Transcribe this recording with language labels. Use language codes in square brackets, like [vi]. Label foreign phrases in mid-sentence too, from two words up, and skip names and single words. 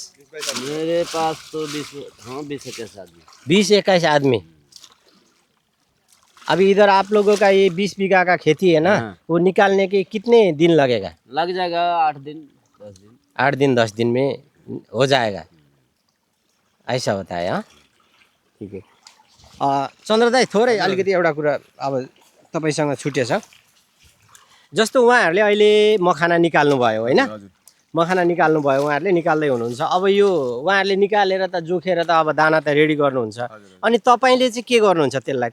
[hi] मेरे पास तो 20-21 आदमी। 20-21 आदमी। अभी इधर आप लोगों का ये 20 बीघा का खेती है ना, हाँ। वो निकालने के कितने दिन लगेगा? लग जाएगा 8 दिन 10 दिन। 8 दिन 10 दिन में हो जाएगा, ऐसा होता है? हाँ ठिक है। [ne] चन्द्र दाइ, थोरै अलिकति एउटा कुरा अब तपाईँसँग छुटेछ। जस्तो उहाँहरूले अहिले मखाना निकाल्नुभयो होइन, मखाना निकाल्नुभयो, उहाँहरूले निकाल्दै हुनुहुन्छ। अब यो उहाँहरूले निकालेर त जोखेर त अब दाना त रेडी गर्नुहुन्छ, अनि तपाईँले चाहिँ के गर्नुहुन्छ त्यसलाई?